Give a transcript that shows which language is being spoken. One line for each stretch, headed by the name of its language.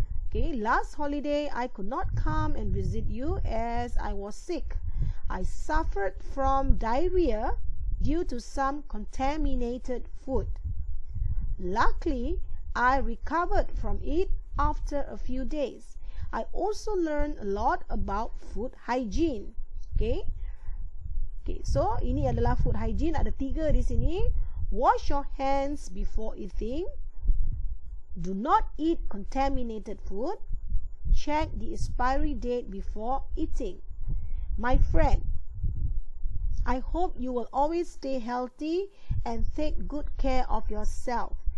English: Okay, last holiday I could not come and visit you as I was sick. I suffered from diarrhea due to some contaminated food. Luckily, I recovered from it after a few days. I also learned a lot about food hygiene.
Malay: Okay, so ini adalah food hygiene. Ada 3 di sini.
English: Wash your hands before eating. Do not eat contaminated food. Check the expiry date before eating. My friend, I hope you will always stay healthy and take good care of yourself.